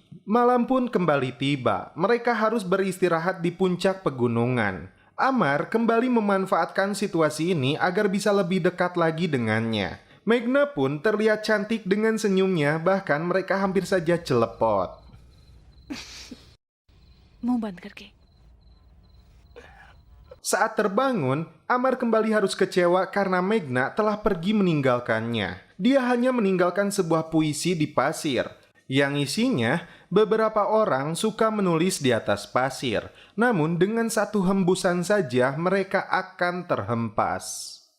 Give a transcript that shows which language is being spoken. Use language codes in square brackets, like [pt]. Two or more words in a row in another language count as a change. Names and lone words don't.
[id] Malam pun kembali tiba, mereka harus beristirahat di puncak pegunungan. Amar kembali memanfaatkan situasi ini agar bisa lebih dekat lagi dengannya. Megna pun terlihat cantik dengan senyumnya, bahkan mereka hampir saja celepot. [hi] मुंह बंद करके [id] Saat terbangun, Amar kembali harus kecewa karena Megna telah pergi meninggalkannya. Dia hanya meninggalkan sebuah puisi di pasir, yang isinya beberapa orang suka menulis di atas pasir, namun dengan satu hembusan saja mereka akan terhempas.